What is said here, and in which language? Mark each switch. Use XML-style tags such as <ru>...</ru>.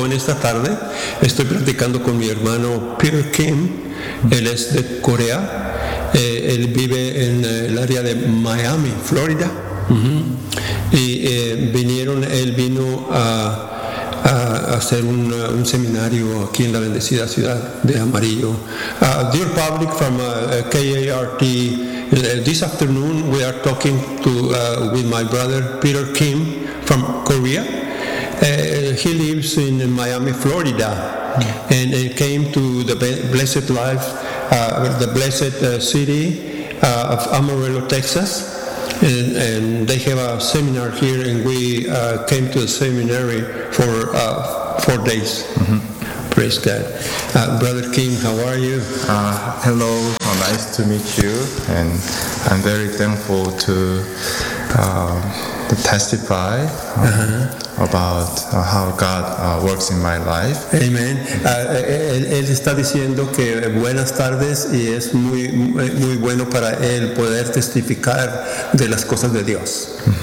<es>En esta tarde estoy platicando con mi hermano Peter Kim. Él es de Corea. Él vive en el área de Miami, Florida. Y él vino a hacer un seminario aquí en la bendecida ciudad de Amarillo.</es> <en>Dear public from KART, this afternoon we are talking with my brother Peter Kim from Korea. He lives in Miami, Florida, and he came to the Blessed Life, the Blessed City of Amarillo, Texas. And they have a seminar here, and we came to the seminary for 4 days. Mm-hmm. Praise God. Brother Kim, how are you? Hello, nice to meet you. And I'm very thankful to testify about how God works in my life. Amen.</en> <es>Él está diciendo que buenas tardes y es muy muy bueno para él poder testificar de las cosas de Dios.</es>